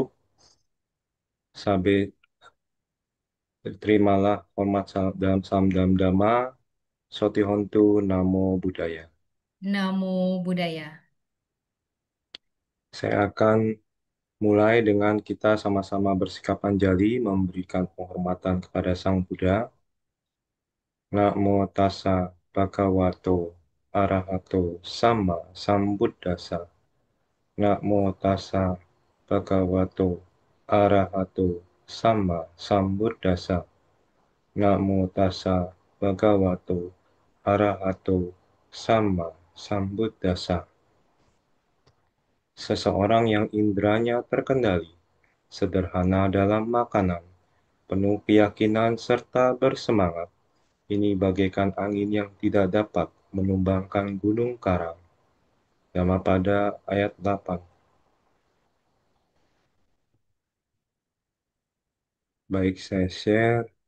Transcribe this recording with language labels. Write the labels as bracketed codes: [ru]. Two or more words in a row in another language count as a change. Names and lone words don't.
[id] Sampai terimalah hormat dalam salam dalam dhamma, [pi] Sotihontu Namo Buddhaya. Namo Buddhaya. [id] Saya akan mulai dengan kita sama-sama bersikap anjali memberikan penghormatan kepada Sang Buddha. [pi] Namo tassa bhagavato arahato sama sambuddhassa. Namo tassa bhagavato arahato sama sambuddhassa. Namo tassa bhagavato arahato sama sambuddhassa. [id] Seseorang yang indranya terkendali, sederhana dalam makanan, penuh keyakinan serta bersemangat. Ini bagaikan angin yang tidak dapat menumbangkan gunung karang. Dhammapada ayat 8. Baik, saya share.